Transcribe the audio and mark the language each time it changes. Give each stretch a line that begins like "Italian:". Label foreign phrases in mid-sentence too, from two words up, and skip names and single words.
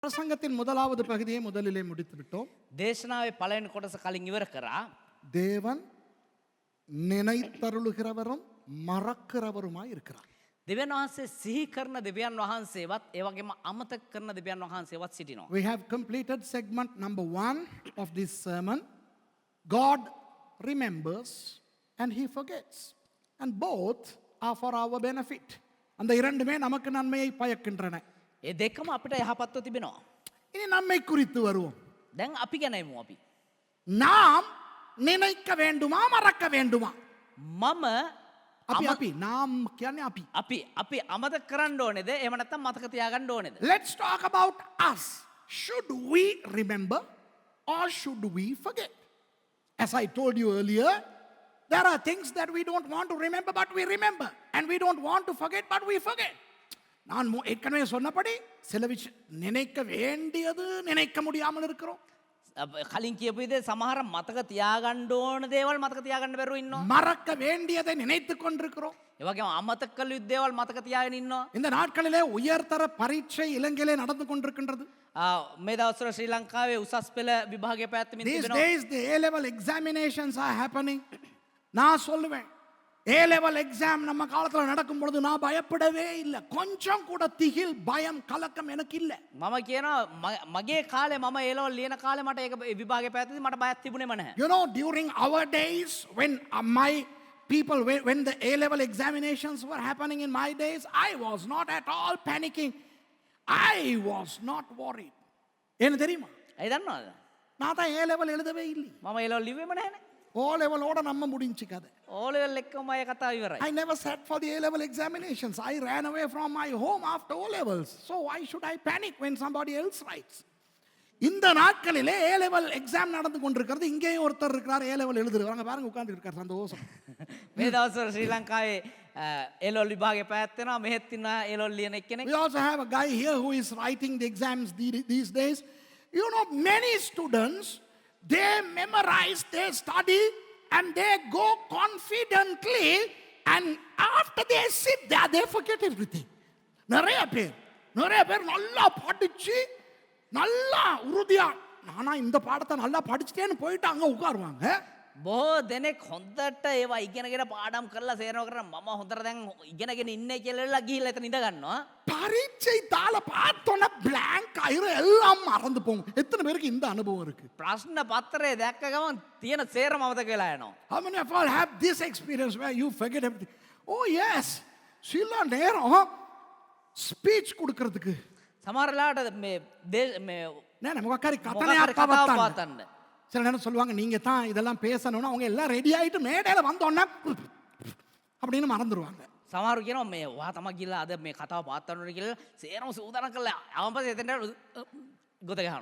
Tamil: பிரசங்கத்தின் முதலாவது பகுதியை முதலிலே முடித்து விட்டோம்.
Sinhala: දේශනාවේ පළවෙනි කොටස කලින් ඉවර කරා.
Tamil: தேவன் நினைத்தருளுகிறவரும் மறக்கிறவருமாய் இருக்கிறார்.
Sinhala: දෙවියන් වහන්සේ සිහි කරන දෙවියන් වහන්සේවත් ඒ වගේම අමතක කරන දෙවියන් වහන්සේවත් සිටිනවා.
English: We have completed segment number 1 of this sermon. God remembers and he forgets. And both are for our benefit.
Tamil: அந்த இரண்டுமே நமக்கு நன்மையை பயக்கின்றன.
Sinhala: ඒ දෙකම අපිට යහපත්ව තිබෙනවා.
Tamil: இனி நம்மை குறித்து வருவோம்.
Sinhala: දැන් අපි ගැන එමු අපි.
Tamil: நாம் நினைக்க வேண்டுமா மறக்க வேண்டுமா?
Sinhala: මම අපි நாம் කියන්නේ අපි. අපි අමතක කරන්න ඕනේද? එහෙම නැත්නම් මතක තියාගන්න ඕනේද?
English: Let's talk about us. Should we remember or should we forget? As I told you earlier, there are things that we don't want to remember but we remember, and we don't want to forget but we forget.
Tamil: நான் ஏற்கனவே சொன்னபடி சில விஷயம் நினைக்க வேண்டியது நினைக்க முடியாமல் இருக்கிறோம்.
Sinhala: කලින් කියපු විදිහේ සමහර මතක තියාගන්න ඕන දේවල් මතක තියාගන්න බැරුව ඉන්නවා.
Tamil: மறக்க வேண்டியதை நினைத்து கொண்டிருக்கிறோம்.
Sinhala: ඒ වගේම අමතක කළ යුතු දේවල් මතක තියාගෙන ඉන්නවා.
Tamil: இந்த நாட்களிலே உயர்தர பரீட்சை இலங்கையிலே நடந்து கொண்டிருக்கின்றது.
Sinhala: මේ දවස්වල ශ්‍රී ලංකාවේ උසස් පෙළ විභාගය පැවැත්වෙමින්
English: These
Sinhala: තිබෙනවා.
English: days the A level examinations are happening.
Tamil: நான் சொல்லுவேன்,
English: A level exam
Tamil: நம்ம காலத்துல நடக்கும் பொழுது நான் பயப்படவே இல்லை. கொஞ்சம் கூட திகில் பயம் கலக்கம் எனக்கு இல்லை.
Sinhala: මම කියනවා මගේ කාලේ මම
English: A level
Sinhala: ලියන කාලේ මට ඒක විභාගය පැවැත්වෙද්දී මට බයක් තිබුණේම නැහැ.
English: You know, during our days when my people, when the A level examinations were happening in my days, I was not at all panicking. I was not worried.
Tamil: என்ன தெரியுமா?
Sinhala: ඇයි දන්නවද?
Tamil: நான் தான்
English: A level
Tamil: எழுதவே இல்லை.
Sinhala: මම
English: A level
Sinhala: ලිව්වෙම නැහැනේ.
English: O level
Tamil: ஓட நம்ம முடிஞ்சு கதை.
English: O level
Sinhala: එක්කම අය කතාව ඉවරයි.
English: I never sat for the A level examinations. I ran away from my home after O levels. So why should I panic when somebody else writes?
Tamil: இந்த நாட்களிலே
English: A level exam
Tamil: நடந்து கொண்டிருக்கிறது. இங்கேயும் ஒருத்தர் இருக்கிறார்
English: A level
Tamil: எழுதுறாங்க. பாருங்க உட்கார்ந்து இருக்கார் சந்தோஷம்.
Sinhala: මේ දවස්වල ශ්‍රී ලංකාවේ
English: A level
Sinhala: විභාගය පැවැත්වෙනවා. මෙහෙත් ඉන්නවා
English: A level
Sinhala: ලියන එක්කෙනෙක්.
English: We also have a guy here who is writing the exams these days. You know, many students, they memorize, they study, and they go confidently, and after they sit there, they forget everything.
Tamil: நிறைய பேர் நல்லா படிச்சு நல்லா உறுதியா நானா இந்த பாடத்தை நல்லா படிச்சுட்டேன்னு போயிட்டு அங்க உட்காருவாங்க.
Sinhala: බොහෝ දෙනෙක් හොඳට ඒවා ඉගෙනගෙන පාඩම් කරලා සේරව කරන මම හොඳට දැන් ඉගෙනගෙන ඉන්නේ කියලා ගිහිල්ලා එතන ඉඳ ගන්නවා.
Tamil: பரீட்சை தாள பார்த்தோன்னா blank ஆயிரும், எல்லாம் மறந்து போகும். எத்தனை பேருக்கு இந்த அனுபவம் இருக்கு?
Sinhala: ප්‍රශ්න පත්‍රය දැක්ක ගමන් තියෙන සේරම අමතක වෙලා යනවා.
English: How many of all have this experience where you forget everything? Oh yes,
Tamil: சில நேரம் ஸ்பீச் கொடுக்கிறதுக்கு
Sinhala: සමහර වෙලාවට මේ මොකක්කාරි මොකක් කතනයක් හරි කතාවක් පවත්තන්න. පවත්වන්න.
Tamil: சில நேரம் சொல்லுவாங்க நீங்க தான் இதெல்லாம் பேசணும்னா அவங்க எல்லாம் ரெடி ஆயிட்டு மேடையில வந்தோன்னே அப்படின்னு மறந்துடுவாங்க.
Sinhala: සමහරු කියනවා මේ වා තමයි ගිහලා අද මේ කතාව පවත්වන්න ඕනේ කියලා සේරම සූදානම් කරලා අවම පස්සේ එතනට ගොත ගහනවා.